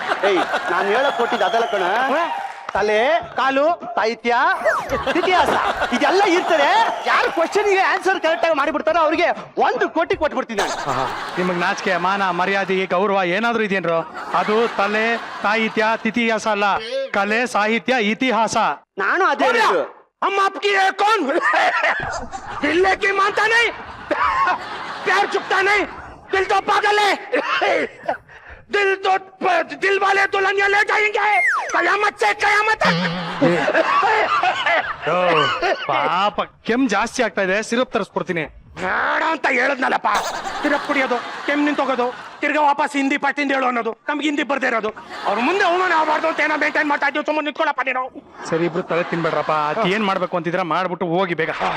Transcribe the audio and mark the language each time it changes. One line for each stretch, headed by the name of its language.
Kannada: ನಾನು ಹೇಳಕ್ ಕೊಟ್ಟಿದ್ದ ಅದೆಲ್ಲ ಕಣ. ತಲೆ, ಕಾಲು, ಸಾಹಿತ್ಯ, ಇತಿಹಾಸ ಇದೆಲ್ಲ ಇರ್ತದೆ. ಯಾರು ಕ್ವಶನ್ಗೆ ಆನ್ಸರ್ ಕರೆಕ್ಟ್ ಆಗಿ ಮಾಡಿಬಿಡ್ತಾರೋ ಅವ್ರಿಗೆ 1 ಕೋಟಿ ಕೊಟ್ಬಿಡ್ತೀನಿ ನಾನು. ನಿಮಗ್ ನಾಚಿಕೆ, ಮಾನ, ಮರ್ಯಾದೆ, ಗೌರವ ಏನಾದ್ರು ಇದೆಯೇನ್ರು? ಅದು ತಲೆ, ಸಾಹಿತ್ಯ, ಇತಿಹಾಸ ಅಲ್ಲ, ಕಲೆ, ಸಾಹಿತ್ಯ, ಇತಿಹಾಸ. ನಾನು ಅದೇ
Hindi: हम आपकी है कौन? दिल की मानता नहीं, प्यार चुकता नहीं, दिल तो पागल है. दिल वाले दुल्हनिया ले जाएंगे कयामत से कयामत तक.
Kannada: ಪಾಪ ಕೆಮ್ ಜಾಸ್ತಿ ಆಗ್ತಾ ಇದೆ, ಸಿರಪ್ ತರಿಸ್ಕೊಡ್ತೀನಿ. ಬೇಡ ಅಂತ ಹೇಳದ್ನಲ್ಲಪ್ಪ. ಸಿರಪ್ ಕುಡಿಯೋದು, ಕೆಮ್ಮು ನಿಂತೋಗೋದು, ತಿರ್ಗಾ ವಾಪಸ್ ಹಿಂದಿ ಪಟ್ಟಿಂದ ಹೇಳು ಅನ್ನೋದು ನಮ್ಗೆ ಹಿಂದಿ ಬರ್ದೇ ಇರೋದು. ಅವ್ರ ಮುಂದೆ ಅವಮಾನ ಆಗಬಾರ್ದು ಅಂತ ಏನೋ ಮೇಂಟೈನ್ ಮಾಡ್ತಾ ಇದ್ದೀವಿ. ಸುಮ್ಮನೆ ನಿಂತ್ಕೊಳ್ಳಪ್ಪ ನೀನು. ಸರಿ, ಇಬ್ರು ತಲೆ ತಿನ್ಬೇಡ್ರಪ್ಪ. ಅದ್ ಏನ್ ಮಾಡ್ಬೇಕು ಅಂತಿದ್ರ ಮಾಡ್ಬಿಟ್ಟು ಹೋಗಿ ಬೇಗ.